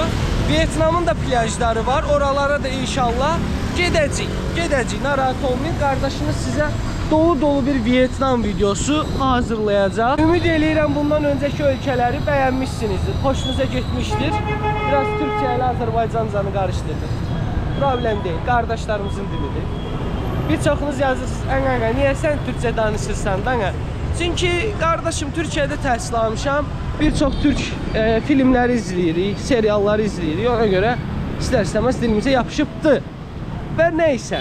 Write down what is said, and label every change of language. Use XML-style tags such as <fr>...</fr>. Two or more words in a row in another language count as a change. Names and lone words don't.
<az>Vietnam'ın da plajları var. Oralara da inşallah gedəcəyik. Narahat olmayın. Kardeşiniz size dolu bir Vietnam videosu hazırlayacaq. Ümid eləyirəm bundan önceki ölkələri bəyənmişsinizdir. Hoşunuza getmişdir. Biraz Türkçe ile Azərbaycancanı qarışdırdım.</az> <tr>Problem değil. Kardeşlerimizin dilidir.</tr> <az>Bir çoxunuz yazırsınız, niyə sən Türkçe danışırsan da? Çünki qardaşım Türkiyədə təhsil almışam. Bir çox Türk filmləri izləyirik, serialları izləyirik. Ona görə istər-istəməz dilimizə yapışıbdı. Və neysə.</az>